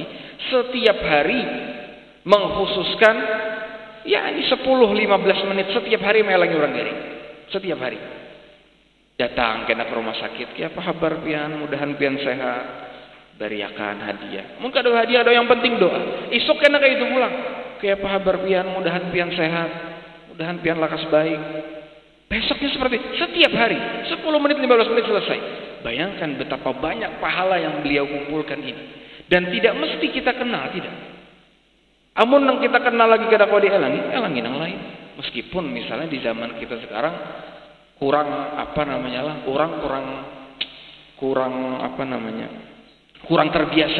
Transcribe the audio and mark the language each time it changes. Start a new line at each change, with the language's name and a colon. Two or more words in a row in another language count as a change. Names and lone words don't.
Indonesian: Setiap hari mengkhususkan ya ini 10-15 menit setiap hari
Banjar: melangi orang garing.
Indonesian: Setiap hari.
Banjar: Datang kena ke rumah sakit. Ya apa kabar pian, mudahan pian sehat.
Indonesian: Beriakan hadiah. Mungkin ada hadiah, ada yang penting doa.
Banjar: Isok kena kayak itu pulang. Kayak apa kabar pian, mudahan pian sehat. Mudahan pian lakas baik.
Indonesian: Besoknya seperti setiap hari 10 menit 15 menit selesai. Bayangkan betapa banyak pahala yang beliau kumpulkan ini. Dan tidak mesti kita kenal, tidak.
Banjar: Amun yang kita kenal lagi kada kau dielangi yang lain.
Indonesian: Meskipun misalnya di zaman kita sekarang kurang terbiasa.